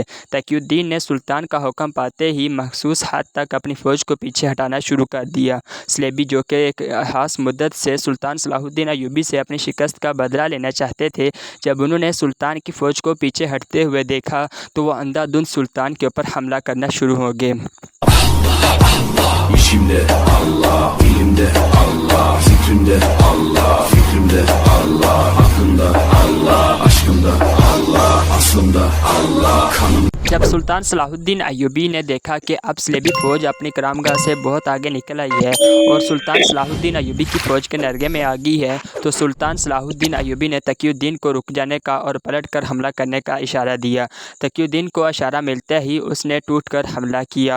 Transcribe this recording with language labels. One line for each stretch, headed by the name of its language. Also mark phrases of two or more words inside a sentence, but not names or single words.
Hindi: तकीउद्दीन ने सुल्तान का हुक्म पाते ही मखसूस हद तक अपनी फ़ौज को पीछे हटाना शुरू कर दिया। सलेबी, जो कि एक खास मुद्दत से सुल्तान सलाहुद्दीन अय्यूबी से अपनी शिकस्त का बदला लेना चाहते थे, जब उन्होंने सुल्तान की फ़ौज को पीछे हटते हुए देखा तो वो अंधाधुंध सुल्तान के ऊपर हमला करना शुरू हो गए।
Turkish: İçimde Allah, dilimde Allah, zikrimde Allah, fikrimde Allah, aklımda Allah, aşkımda Allah, aslımda Allah, kanım।
Hindi: जब सुल्तान सलाहुद्दीन अय्यूबी ने देखा कि अब सलेबी फ़ौज अपनी करामगाह से बहुत आगे निकल आई है और सुल्तान सलाहुद्दीन अय्यूबी की फ़ौज के नरगे में आ गई है, तो सुल्तान सलाहुद्दीन अय्यूबी ने तकीउद्दीन को रुक जाने का और पलट कर हमला करने का इशारा दिया। तकीउद्दीन को इशारा मिलते ही उसने टूट कर हमला किया।